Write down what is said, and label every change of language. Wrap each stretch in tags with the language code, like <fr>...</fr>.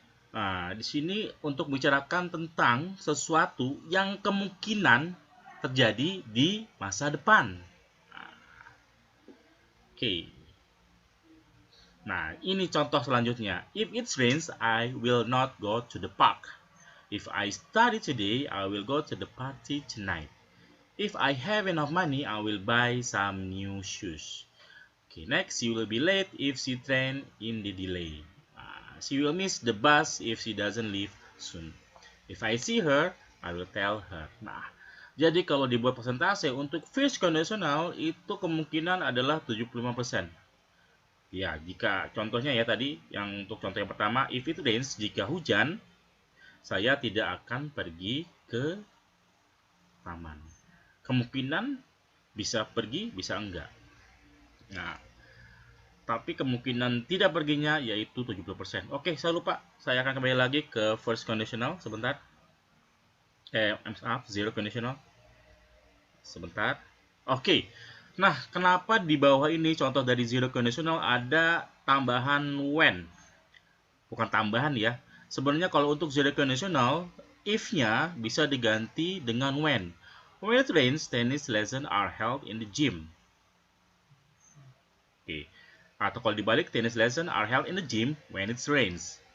<id>Nah, di sini untuk bicarakan tentang sesuatu yang kemungkinan terjadi di masa depan. Oke. Nah, ini contoh selanjutnya.</id> <en>If it rains, I will not go to the park. If I study today, I will go to the party tonight. If I have enough money, I will buy some new shoes. Okay, next, she will be late if she train in the delay. She will miss the bus if she doesn't leave soon. If I see her, I will tell her.</en> <id>Nah, jadi kalau dibuat persentase untuk first conditional itu kemungkinan adalah 75%. Ya, jika contohnya ya tadi yang untuk contoh yang pertama,</id> <en>if it rains,</en> <id>jika hujan, saya tidak akan pergi ke taman. Kemungkinan bisa pergi, bisa enggak. Nah, tapi kemungkinan tidak perginya yaitu 70%. Oke, saya lupa. Saya akan kembali lagi ke first conditional sebentar. Maaf, zero conditional. Sebentar. Oke. Nah, kenapa di bawah ini contoh dari zero conditional ada tambahan when? Bukan tambahan ya. Sebenarnya kalau untuk zero conditional, if-nya bisa diganti dengan when.</id> <en>When it rains, tennis lessons are held in the gym. Oke.</en> <id>Atau kalau dibalik,</id> <en>tennis lessons are held in the gym when it rains.</en>